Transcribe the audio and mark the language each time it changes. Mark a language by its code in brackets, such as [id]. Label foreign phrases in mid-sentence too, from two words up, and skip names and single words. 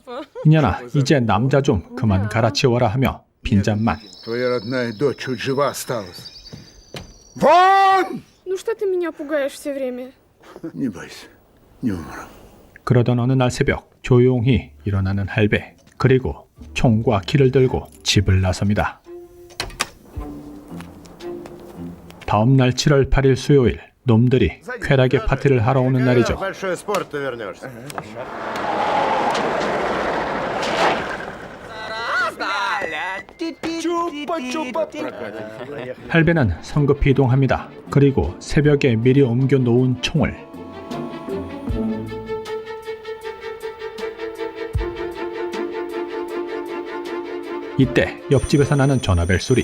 [ko] 이년아 이제 남자 좀 그만 갈아치워라 하며 빈잔만. [ru] Твоя родная дочь чуть жива осталась. Вон! Ну что ты меня пугаешь все время? Не бойся, не умру. [ko] 그러던 어느 날 새벽 조용히 일어나는 할배. 그리고 총과 키를 들고 집을 나섭니다. 다음 날 7월 8일 수요일 놈들이 쾌락의 파티를 하러 오는 날이죠. [ru] Большой спорт ты вернешься. [ko] 할배는 성급히 이동합니다. 그리고 새벽에 미리 옮겨 놓은 총을 이때 옆집에서 나는 전화벨 소리.